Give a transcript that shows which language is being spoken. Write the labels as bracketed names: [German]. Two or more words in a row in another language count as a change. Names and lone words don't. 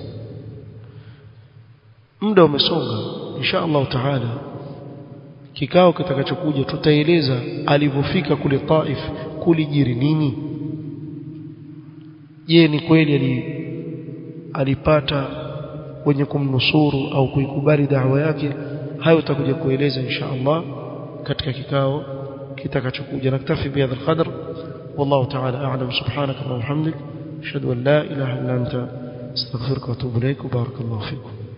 [Swahili] Muda umesonga, [Arabic] إن شاء الله تعالى [Swahili] kikao kitakachokuja tutaeleza alipofika kule Taif kulijiri nini. Je, ni kweli alipata wenye kumnusuru au kuikubali da'wa yake? Hayo tutakuja kueleza [Arabic] إن شاء الله [Swahili] katika kikao kitakachokuja. [Arabic] نكتفي بهذا القدر, والله تعالى أعلم. سبحانك وبحمدك، أشهد أن لا إله إلا أنت أستغفرك وأتوب إليك. بارك الله فيكم.